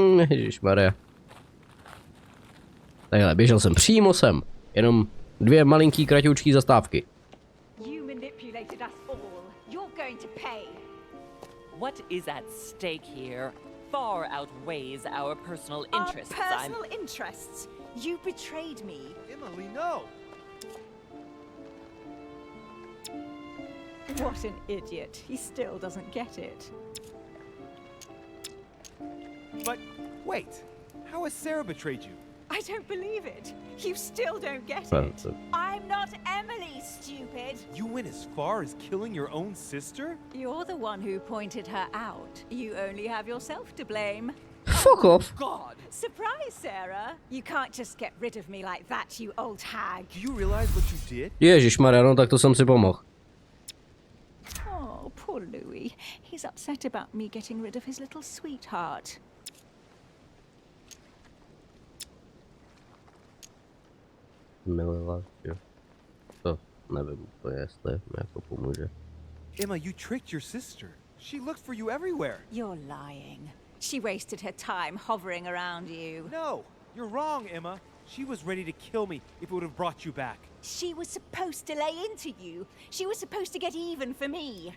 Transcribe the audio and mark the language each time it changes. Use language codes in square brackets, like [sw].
[cs] Ježišmarja. Takhle, běžel jsem přímo sem. Jenom 2 malinký kratoučký zastávky. [en] You manipulated us all. You're going to pay. What is at stake here far outweighs our personal Our interests. personal interests. You betrayed me. Emily, no! What an idiot. He still doesn't get it. But wait, how has Sarah betrayed you? I don't believe it. You still don't get Well, it. I'm not Emily, stupid. You went as far as killing your own sister? You're the one who pointed her out. You only have yourself to blame. Fuck off. God! Surprise, Sarah. You can't just get rid of me like that, you old hag. Do you realize what you did? [cs] Ježišmarja, no tak to jsem si pomohl. [en] Oh, poor Louis. He's upset about me getting rid of his little sweetheart. [cs] Milila, jo. To nevím úplně, jestli mi jako pomůže. [en] Emma, you tricked your sister. She looked for you everywhere. You're lying. She wasted her time hovering around you. No, you're wrong, Emma. She was ready to kill me if it would have brought you back. She was supposed to lay into you. She was supposed to get even for me.